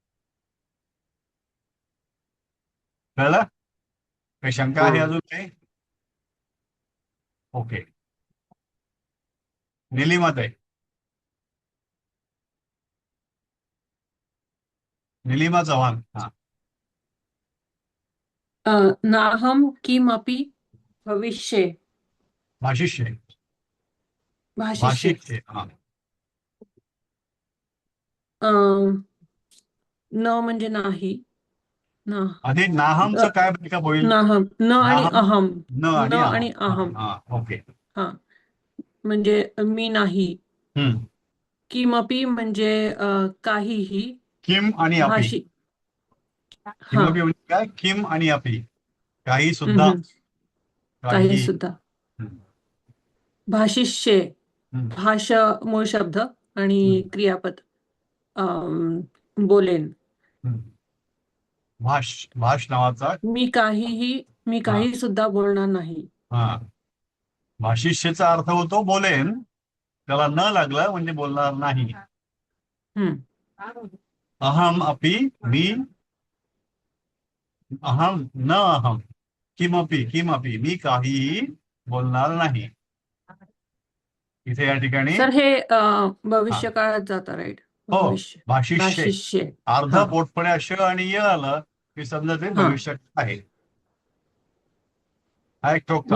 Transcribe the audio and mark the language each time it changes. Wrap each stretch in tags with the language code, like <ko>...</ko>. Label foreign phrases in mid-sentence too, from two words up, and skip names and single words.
<mr>कळलं? काही शंका आहे हा. अजून काही? ओके. निलिमात आहे. निलिमा चव्हाण. हा.</mr> <sa>नाहं किमपि भविष्ये भाषिष्य. भाषिष्ये. भाषिष्य. हा.</sa> <mr>न म्हणजे नाही.</mr> <sa>ना</sa> <mr>आधी नाहमचं काय का होईल? नाहम, न आणि</mr> <sa>नाहम, अहम. न न</sa> <mr>आणि आणि हा</mr> <sa>अहम. हा ओके.</sa> <mr>हा, म्हणजे मी नाही. हम्म. किमपि म्हणजे काहीही. किम आणि अपी.</mr> <sa>भाषी. हा.</sa> <mr>किमपी म्हणजे काय? किम आणि अपी. काही हम्म, सुद्धा. काही काही. सुद्धा. हम्म.</mr> <sa>भाषिष्ये. हम्म.</sa> <mr>भाष मूळ शब्द आणि हम्म. क्रियापद. बोलेन. हम्म. भाष नावाचा. मी हा काही सुद्धा बोलणार नाही. हा. भाषिष्यचा अर्थ होतो बोलेन. त्याला न लागलं म्हणजे बोलणार नाही. हम्म.</mr> <sa>अहम अपि मी. अहम न अहम. किमपि किमपि</sa> <mr>मी काहीही बोलणार नाही. इथे या ठिकाणी सर हे हा भविष्य काळात जातं, राईट? हो भविष्य.</mr> <sa>भाषिष्य. भाषिष्य.</sa> <mr>अर्ध हा. पोटफळ्या श आणि य आलं की समजा ते हा. भविष्य आहे. हा एक टोक</mr>